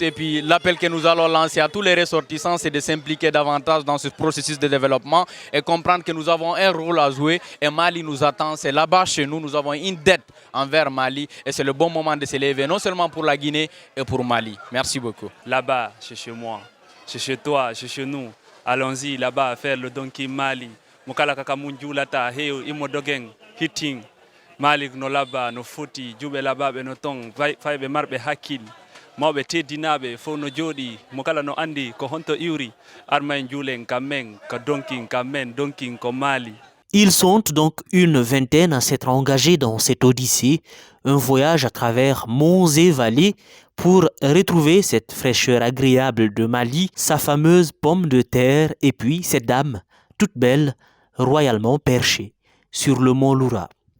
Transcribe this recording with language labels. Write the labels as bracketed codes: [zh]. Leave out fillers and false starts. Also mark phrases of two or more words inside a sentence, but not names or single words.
[fr] Et puis l'appel que nous allons lancer à tous les ressortissants, c'est de s'impliquer davantage dans ce processus de développement et comprendre que nous avons un rôle à jouer et Mali nous attend. C'est là-bas chez nous, nous avons une dette envers Mali et c'est le bon moment de s'élever, non seulement pour la Guinée et pour Mali. Merci beaucoup. Là-bas, c'est chez moi, c'est chez toi, c'est chez nous. Allons-y là-bas faire le Donkey Mali. Mukala kakamunjulata heo imodogeng hitting. [ff] Malik no laba no foti jube laba be no tong faybe marbe hakil mawbe teddinabe fo no jodi mo kala no andi ko honto iuri arma julen kamen ka donking kamen donking ko Mali. [fr] Ils sont donc une vingtaine à s'être engagés dans cette odyssée, un voyage à travers monts et vallées pour retrouver cette fraîcheur agréable de Mali, sa fameuse pomme de terre et puis cette dame toute belle, royalement perchée sur le mont Loura.